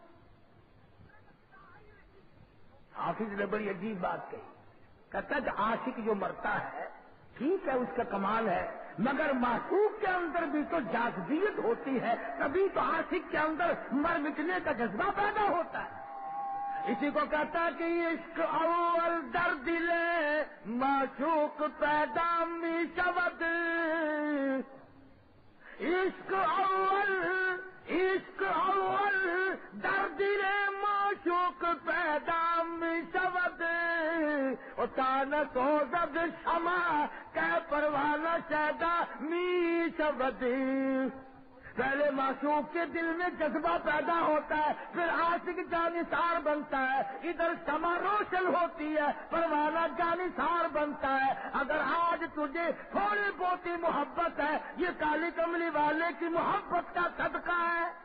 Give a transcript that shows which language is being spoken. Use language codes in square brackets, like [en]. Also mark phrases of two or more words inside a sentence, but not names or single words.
[ur] حافظ نے بڑی عجیب بات کہی، کہتا کہ عاشق جو مرتا ہے ٹھیک ہے، اس کا کمال ہے، مگر معشوق کے اندر بھی تو جاذبیت ہوتی ہے، تبھی تو عاشق کے اندر مر مٹنے کا جذبہ پیدا ہوتا ہے۔ اسی کو کہتا ہے کہ [fa] عشق اول در دل معشوق پیدا می شود، عشق اول در دل معشوق پیدا می شود، و تان سوزد شمع کہ پروانہ شیدا می شود۔ [ur] پہلے معشوق کے دل میں جذبہ پیدا ہوتا ہے، پھر عاشق جانثار بنتا ہے، ادھر شمع روشن ہوتی ہے، پروانہ جانثار بنتا ہے۔ اگر آج تجھے تھوڑی بہت محبت ہے، یہ کالی کملی والے کی محبت کا صدقہ ہے۔